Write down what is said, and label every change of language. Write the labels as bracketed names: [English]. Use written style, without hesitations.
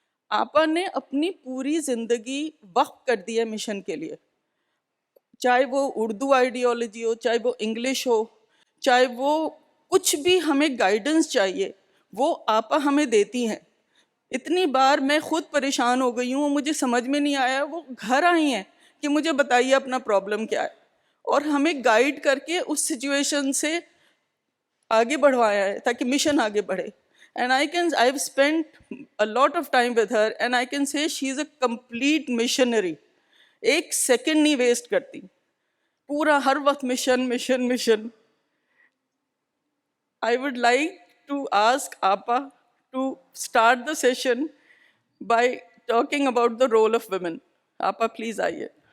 [Urdu] آپا نے اپنی پوری زندگی وقف کر دی ہے مشن کے لیے، چاہے وہ اردو آئیڈیالوجی ہو، چاہے وہ انگلش ہو، چاہے وہ کچھ بھی ہمیں گائیڈنس چاہیے وہ آپا ہمیں دیتی ہیں. اتنی بار میں خود پریشان ہو گئی ہوں، مجھے سمجھ میں نہیں آیا، وہ گھر آئی ہیں کہ مجھے بتائیے اپنا پرابلم کیا ہے، اور ہمیں گائیڈ کر کے اس سچویشن سے آگے بڑھوایا ہے تاکہ مشن آگے بڑھے. [English] And I've spent a lot of time with her and I can say she is a complete missionary. [Urdu] ایک سیکنڈ نہیں ویسٹ کرتی، پورا ہر وقت mission mission mission. [English] I would like to ask Appa to start the session by talking about the role of women. Appa, please [Urdu] آئیے.